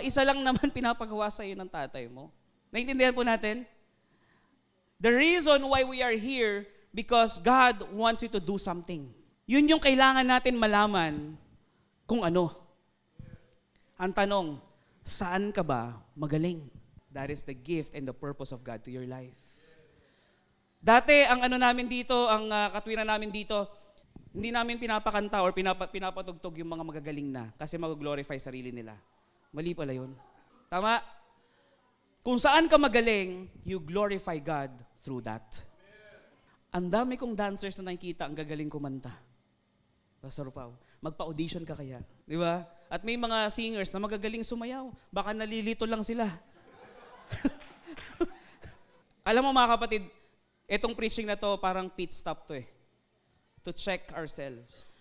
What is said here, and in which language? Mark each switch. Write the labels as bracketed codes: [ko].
[tl] Isa lang naman pinapagawa sa iyo ng tatay mo. Naintindihan po natin? [en] The reason why we are here, because God wants you to do something. [tl] Yun yung kailangan natin malaman kung ano. Ang tanong, saan ka ba magaling? [en] That is the gift and the purpose of God to your life. [tl] Dati, ang namin dito, ang katwiran namin dito, hindi namin pinapakanta or pinapatugtog yung mga magagaling na kasi mag-glorify sarili nila. Mali pala yun. Tama? Kung saan ka magaling, [en] you glorify God through that. [tl] Ang dami kong dancers na nakikita, ang gagaling kumanta. Pastor Pao, magpa-audition ka kaya. Di ba? At may mga singers na magagaling sumayaw. Baka nalilito lang sila. Alam mo mga kapatid, itong preaching na to parang pit stop to [en] to check ourselves.